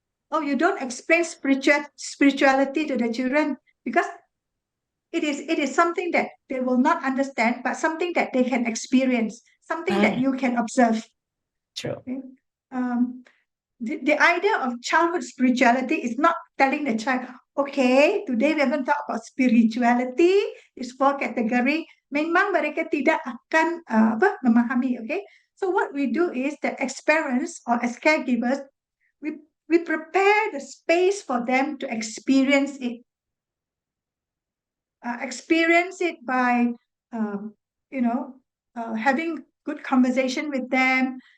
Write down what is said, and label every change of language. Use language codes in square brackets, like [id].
[en] Oh, you don't explain spirituality to the children because it is something that they will not understand, but something that they can experience, something that you can observe. True. Okay? The idea of childhood spirituality is not telling the child, okay, today we're going to talk about spirituality. It's four category. [id] Memang mereka tidak akan memahami. [en] Okay, so what we do is that as parents or as caregivers, we prepare the space for them to experience it. Experience it by, having good conversation with them.